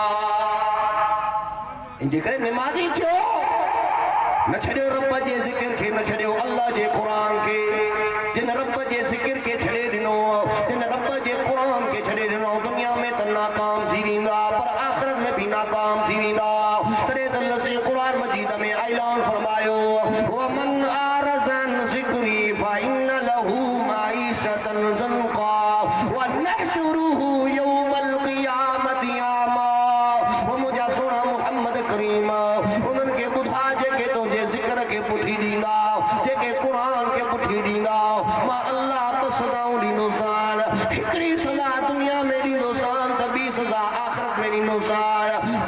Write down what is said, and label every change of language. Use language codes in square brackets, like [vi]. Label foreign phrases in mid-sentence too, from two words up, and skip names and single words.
[sd] इनजे करे निमाज़ी थियो, न छॾियो रब जे ज़िक्र खे, न छॾियो अल्लाह जे क़ुरान खे। जिन रब जे ज़िक्र खे छॾे ॾिनो, जिन रब जे क़ुरान खे छॾे ॾिनो, दुनिया में त नाकाम थी वेंदा, पर आख़िरत में भी नाकाम थी वेंदा। तॾहिं त लफ़्ज़ क़ुरान मजीद में ऐलान फरमायो [ar] ومن أعرض عن ذكري فإن له معيشة ضنكا ونحشره يوم القيامة أعمى. [sd] वो मुंहिंजा सुहिणा मुहम्मद करीम उन्हनि खे ॿुधा जेके तुंहिंजे ज़िक्र खे पुठी ॾींदा, जेके क़ुरान खे पुठी ॾींदा, मां अल्लाह ॿ सज़ाऊं ॾींदोसान। हिकिड़ी सज़ा दुनिया में ॾींदोसान त ॿी सज़ा आख़िरत में ॾींदोसान।